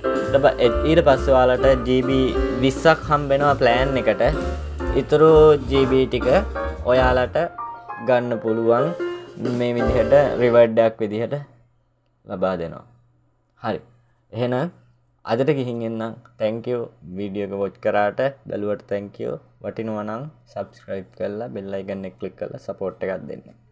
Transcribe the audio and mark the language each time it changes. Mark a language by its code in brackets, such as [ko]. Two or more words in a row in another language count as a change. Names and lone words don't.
[si] ඊට පස්සේ ඔයාලට GB 20ක් හම්බෙනවා plan එකට. ඊතුරු GB ටික ඔයාලට ගන්න පුළුවන් මේ විදිහට reward එකක් විදිහට ලබා දෙනවා. හරි. එහෙනම් අදට ගිහින් එන්නම්. [en] thank you [si] වීඩියෝ එක watch කරාට බැලුවට [en] thank you. [si] වටිනවා නම් subscribe කරලා [en] bell icon [si] එක click කරලා support එකක් දෙන්න.